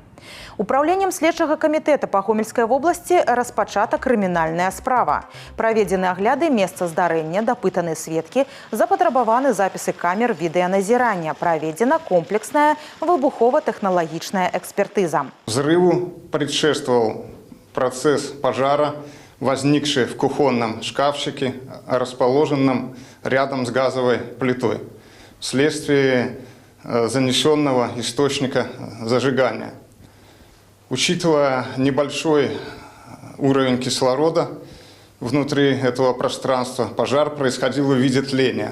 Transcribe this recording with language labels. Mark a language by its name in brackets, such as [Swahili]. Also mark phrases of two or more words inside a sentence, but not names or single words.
[Belarusian] Управленнем следчага камітэта па Гомельскай вобласці распачата крымінальная справа. Праведзены агляды месца здарэння, дапытаны сведкі, запатрабаваны запісы камер відэаназірання, праведзена комплексная выбухова-тэхналагічная экспертыза. [Russian] Взрыву предшествовал процесс пожара, возникший в кухонном шкафчике, расположенном рядом с газовой плитой, вследствие занесенного источника зажигания. Учитывая небольшой уровень кислорода внутри этого пространства, пожар происходил в виде тления.